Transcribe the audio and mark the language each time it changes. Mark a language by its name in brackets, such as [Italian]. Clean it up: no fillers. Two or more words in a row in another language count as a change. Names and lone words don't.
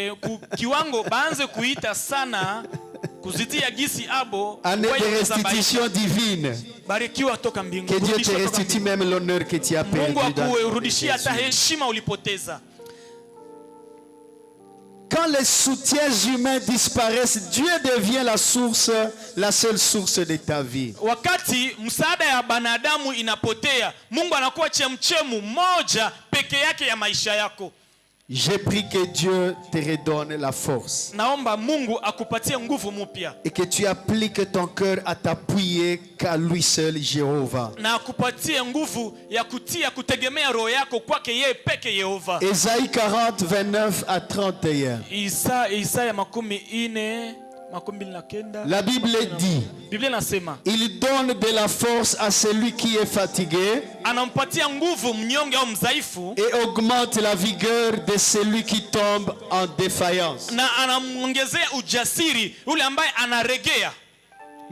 [French] Année de restitution divine. Que Dieu te restitue même l'honneur que tu as perdu dans Quand les soutiens humains disparaissent, Dieu devient la seule source de ta vie. [Swahili] Wakati msaada ya banadamu inapotea, Mungu anakuwa chemchemu moja peke yake ya maisha yako. [French] Je prie que Dieu te redonne la force. [Swahili] Naomba Mungu akupatie nguvu mpya. [French] Et que tu appliques ton cœur à t'appuyer qu'à lui seul Jéhovah. [Swahili] Na akupatie nguvu ya kutia kutegemea roho yako kwake yeye peke Yehova. [French] Ésaïe 40, 29 à 31. [Swahili] Isaya 40. [French] La Bible dit, il donne de la force à celui qui est fatigué et augmente la vigueur de celui qui tombe en défaillance.